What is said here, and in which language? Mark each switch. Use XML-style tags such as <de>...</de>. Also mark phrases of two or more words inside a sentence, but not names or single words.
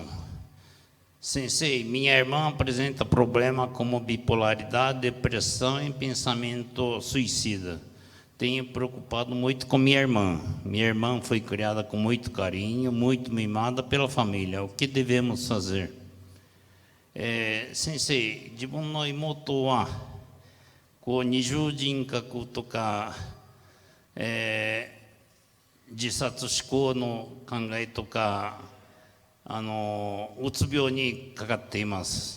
<pt>Sensei, minha irmã apresenta problema como bipolaridade, depressão e pensamento suicida. Tenho preocupado muito com minha irmã. Minha irmã foi criada com muito carinho, muito mimada pela família. O que devemos fazer?</pt> <ja>Sensei, 自分の妹はこう二重人格とか、自殺思考の考えとか、うつ病にかかっています。</ja>